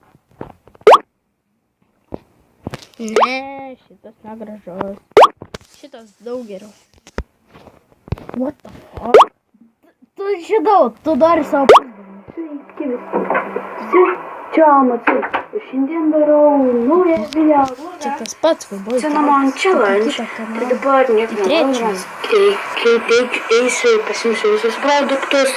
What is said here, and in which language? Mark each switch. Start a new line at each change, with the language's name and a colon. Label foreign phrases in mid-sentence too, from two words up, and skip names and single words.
Lithuanian: Ne, šitas negražus. Šitas daug geriau.
English: What the fuck?
Lithuanian: Tu žinau, tu nori savo Sveiki visi. Čia Matai. Šiandien darau naują video. Čia tas pats, kai buvo. Cinnamon Challenge. Tai dabar nieko negalvojimas. Kai tik eisiu pasimsiu visus produktus.